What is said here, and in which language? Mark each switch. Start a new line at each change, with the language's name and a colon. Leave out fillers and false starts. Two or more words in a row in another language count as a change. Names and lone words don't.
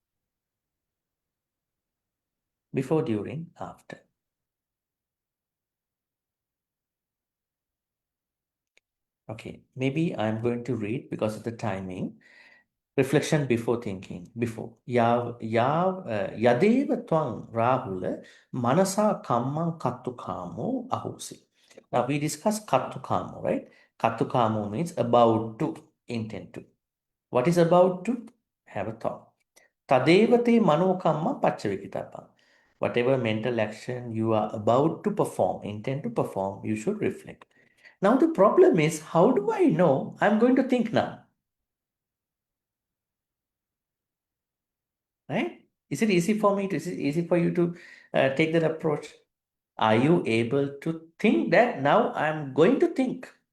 English: Before, during, after. Okay, maybe I'm going to read because of the timing. Reflection before thinking. Before.
Pali: Yadeva twang Rahula manasa kammang kattukamo ahusi.
English: Now we discussed kattukamo, right? Kattukamo means about to, intend to. What is about to? Have a thought.
Pali: Tadevate manokamma pacchavikitappa.
English: Whatever mental action you are about to perform, intend to perform, you should reflect. Now the problem is, how do I know I'm going to think now? Right? Is it easy for me? Is it easy for you to take that approach? Are you able to think that now I'm going to think?